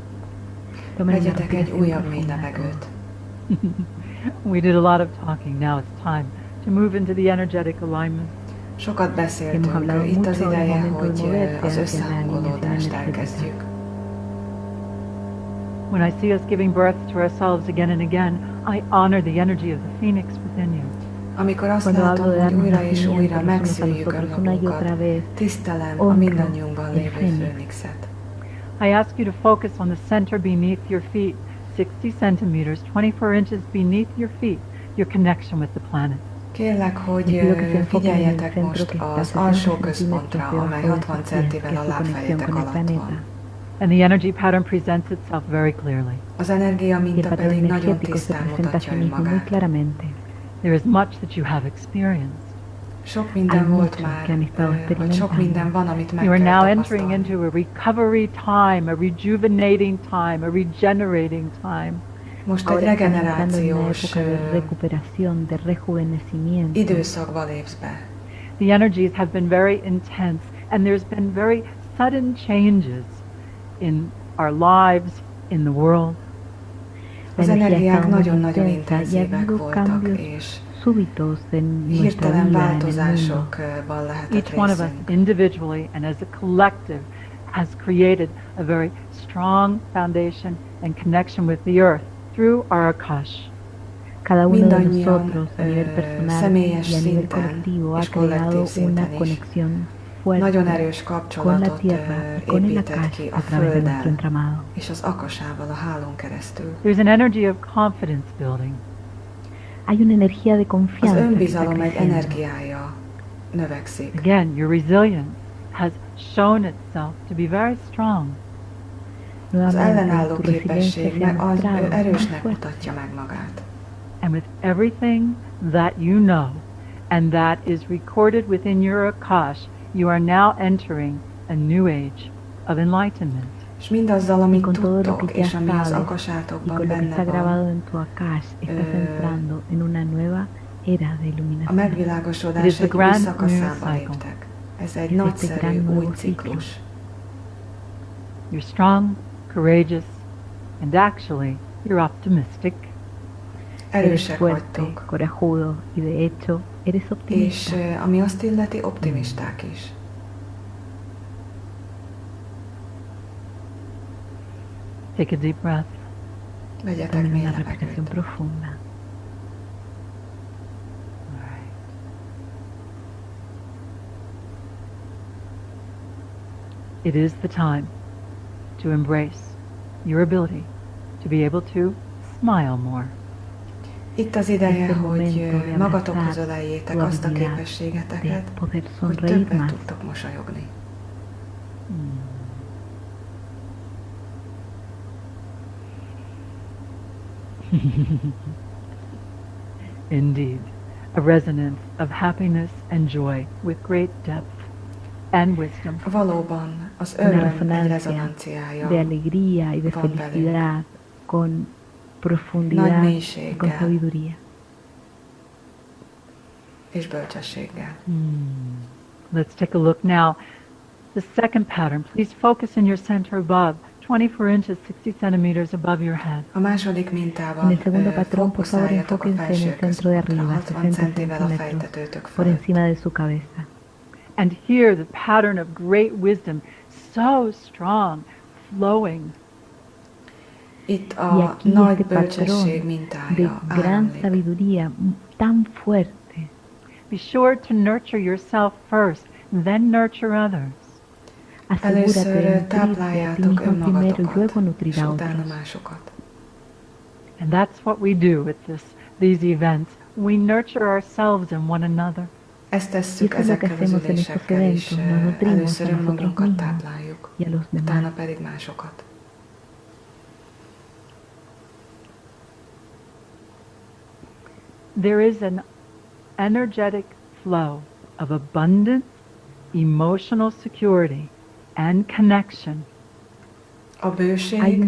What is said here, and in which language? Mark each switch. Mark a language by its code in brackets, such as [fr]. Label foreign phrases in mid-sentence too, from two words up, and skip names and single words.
[hu] Vegyetek egy újabb mély levegőt. [en] We did a lot of talking. Now it's time to move into the energetic alignment. [hu] Sokat beszéltünk, itt az ideje, hogy az összehangolódást elkezdjük. [en] When I see us giving birth to ourselves again and again, I honor the energy of the phoenix within you. [hu] Amikor azt látom, hogy újra és újra megszüljük önmagunkat, tisztelem a mindannyiunkban lévő főnixet. [en] I ask you to focus on the center beneath your feet, 60 centimeters, 24 inches beneath your feet, your connection with the planet. [hu] Kérlek, hogy figyeljetek most az alsó központra, amely 60 centivel a lábfejetek alatt van. [en] And the energy pattern presents itself very clearly. [hu] Az energia minta pedig nagyon tisztán mutatja önmagát. [en] There is much that you have experienced. [hu] Sok [es] Hay [hu] minden volt [es] muchos [hu] már, [es] que han estado [hu] vagy sok minden van, amit meg [en] You are [hu] kell [en] now entering [hu] tapasztalni. [en] into a recovery time, a rejuvenating time, a regenerating time. [hu] Most egy [es] Ahora están entrando en una [hu] regenerációs [es] época de recuperación, de rejuvenecimiento. [hu] időszakba lépsz be. [en] The energies have been very intense, and there's been very sudden changes in our lives, in the world. [hu] Az energiák nagyon-nagyon intenzívek voltak, és [es] súbitos en nuestra [hu] hirtelen [es] vida, en el mundo. [hu] változásokban lehetett [en] Each one of us [hu] részünk. [en] individually and as a collective has created a very strong foundation and connection with the earth through our Akash. [es] Cada uno de [hu] Mindannyian [es] nosotros a nivel personal [hu] személyes [es] y a nivel [hu] szinten [es] colectivo ha [hu] és [es] creado [hu] kollektív [es] una [hu] szinten is [es] conexión [hu] nagyon [es] fuerte [hu] erős [es] con la [hu] kapcsolatot [es] tierra y con el [hu] épített [es] Akash [hu] ki a [es] a través de nuestro [hu] Földdel [es] entramado. [hu] és az Akasával, a hálón keresztül. [en] There's an energy of confidence building. [es] Hay una energía de [hu] Az [es] confianza que está [hu] önbizalom egy [es] creciendo. [hu] energiája növekszik. [en] Again, your resilience has shown itself to be very strong. [hu] Az [es] Nuevamente, [hu] ellenálló [es] tu resiliencia [hu] képesség [es] se ha [hu] meg az [es] mostrado más [hu] erősnek [es] fuerte. [hu] mutatja meg magát. [en] And with everything that you know and that is recorded within your Akash, you are now entering a new age of enlightenment. [hu] És mindazzal, [es] Y [hu] amit [es] con todo lo [hu] tudtok, [es] que ya [hu] és ami az [es] sabes, y [hu] akasátokban [es] con lo que [hu] benne [es] está [hu] van, [es] grabado en tu Akash, estás entrando en una nueva era de [hu] a [es] iluminación. [hu] megvilágosodás [en] It is the [hu] egy új [en] grand [hu] szakaszába [en] new cycle. [hu] léptek. Ez egy Ez egy nagyszerű [en] grand [hu] új [es] nuevo [hu] ciklus. [en] You're strong, courageous, and actually you're optimistic. [es] Eres [hu] Erősek [es] fuerte, [hu] vagytok, [es] corajudo y de hecho eres [hu] és [es] optimista. [hu] ami azt illeti, optimisták is. [en] Take a deep breath. [hu] Vegyetek [es] Tomen [hu] mély [es] una respiración [hu] levegőt. [es] profunda. [en] All right. It is the time to embrace your ability to be able to smile more. [hu] Itt az ideje, [es] Es el [hu] hogy [es] momento de [hu] magatokhoz [es] abrazar [hu] öleljétek [es] tu [hu] azt a [es] habilidad [hu] képességeteket, [es] de poder [hu] hogy [es] sonreír [hu] többet [es] más. [hu] tudtok mosolyogni. [en] Indeed, a resonance of happiness and joy with great depth and wisdom. [hu] Valóban az [es] Una [hu] öröm egy [es] resonancia [hu] rezonanciája [es] de alegría y de [hu] van belőle. [es] felicidad con [hu] Nagy [es] profundidad y con [hu] mélységgel [es] sabiduría. [hu] és bölcsességgel. [en] Let's take a look now. The second pattern, please focus in your center above, 24 inches, 60 centimeters above your head. [hu] A második [es] En [hu] mintában [es] el segundo patrón, por favor, [hu] fókuszáljatok a [es] enfóquense en el [hu] felső [es] centro de [hu] központra, [es] arriba, [hu] 60 [es] 60 [hu] centivel a [es] centímetros [hu] fejtetőtök [es] por [hu] fölött. [es] encima de su cabeza. [en] And here the pattern of great wisdom, so strong, flowing. [hu] Itt [es] Y [hu] a [es] aquí [hu] nagy [es] este [hu] bölcsesség [es] patrón [hu] mintája [es] de gran [hu] áramlik. [es] sabiduría tan fuerte. [en] Be sure to nurture yourself first, then nurture others. [es] Asegúrate de [hu] Először [es] nutrirte a ti [hu] tápláljátok [es] mismo primero y [hu] önmagatokat, [es] luego nutrir [hu] és [es] a [hu] utána [es] otros. [hu] másokat. [en] And that's what we do with these events. We nurture ourselves and one another. [hu] Ezt [es] Y [hu] tesszük [es] eso es lo que [hu] ezekkel az [es] hacemos en estos [hu] ülésekkel is. [es] eventos, nos nutrimos [hu] Először [es] a nosotros [hu] önmagunkat [es] mismos [hu] tápláljuk, [es] y a los [hu] utána [es] demás. [hu] pedig másokat. [en] There is an energetic flow of abundance, emotional security, and connection. [hu] A [es] Hay un [hu] bőség,